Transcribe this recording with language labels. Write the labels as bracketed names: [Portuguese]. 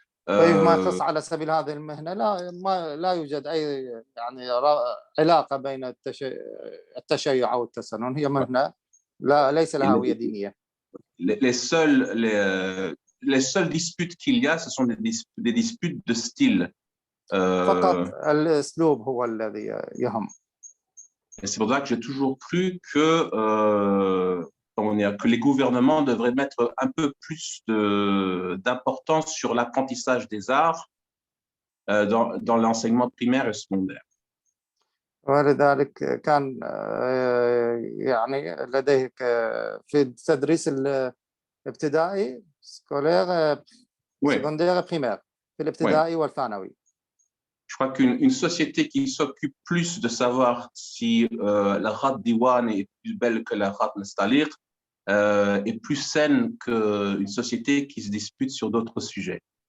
[Arabic] فيما يخص على سبيل هذه المهنة لا يوجد أي يعني علاقة بين التشيع أو التسنن، هي مهنة ليس لها هوية دينية. [French] Les seules disputes qu'il y a, ce sont des disputes de style. [Arabic] فقط الأسلوب هو الذي يهم. [French] Et c'est pour ça que j'ai toujours cru que les gouvernements devraient mettre un peu plus d'importance sur l'apprentissage des arts dans l'enseignement primaire et secondaire. [Arabic] ولذلك كان يعني لديه في التدريس الابتدائي [French] secondaire primaire [Arabic] في الابتدائي والثانوي. [French] Je crois qu'une société qui s'occupe plus de savoir si la Khat Diwan est plus belle que la Khat Nastalir est plus saine qu'une société qui se dispute sur d'autres sujets.